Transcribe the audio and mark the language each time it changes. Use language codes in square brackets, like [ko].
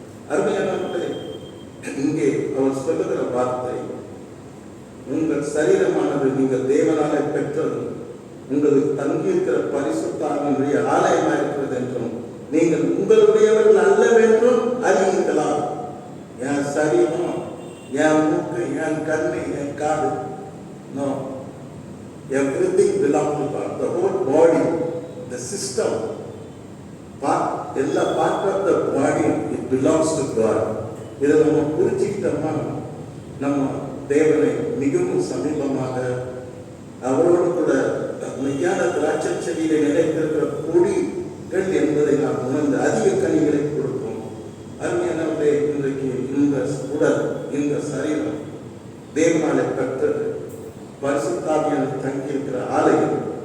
[ta] அருமையானவர்களே, இங்கே அவர் சொல்லுகிற வார்த்தை, உங்கள் சரீரமானது நீங்கள் தேவனாலே பெற்றது, உங்களுக்கு தங்கியிருக்கிற பரிசுத்த ஆவியினுடைய ஆலயமாக இருக்கிறது என்றும் நீங்கள் உங்களுடையவர்கள் அல்லவென்றும் அறிவிக்கலாம். என் சரீரம், என் மூக்கு, என் கண்ணு, என் காது, no, [en] everything belongs to God. The whole body, the system, எல்லா part of the body, it belongs to God. [ta] இதை நம்ம புரிஞ்சுக்கிட்டோம்னா நம்ம தேவனை மிகவும் சமீபமாக அவரோடு கூட மெய்யான திராட்சை செடியில நிலைத்திருக்கிற கொடிகள் என்பதை நாம் உணர்ந்து அதிக கனிகளை கொடுப்போம். அருமையானவர்களே, இன்றைக்கு இந்த உடல், இந்த சரீரம் தேவனாலே பெற்றது, பரிசுத்தாவியான தங்கியிருக்கிற ஆலயம்.